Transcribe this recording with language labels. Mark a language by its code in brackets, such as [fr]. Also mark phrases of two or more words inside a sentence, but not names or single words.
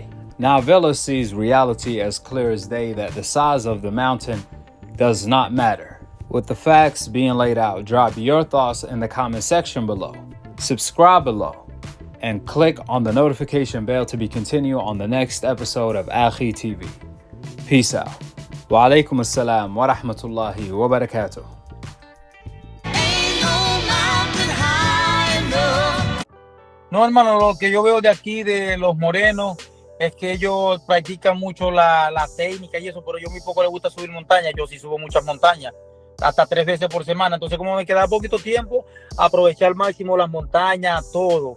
[en] Now, Vela sees reality as clear as day that the size of the mountain does not matter. With the facts being laid out, drop your thoughts in the comment section below. Subscribe below and click on the notification bell to be continued on the next episode of Akhi TV. Peace out. [ar] وعليكم السلام ورحمة الله وبركاته. [es] No, hermano, lo que yo veo de aquí, de los morenos, es que ellos practican mucho la técnica y eso, pero yo muy poco les gusta subir montañas. Yo sí subo muchas montañas, hasta 3 veces por semana. Entonces, como me queda poquito tiempo, aproveché al máximo las montañas, todo.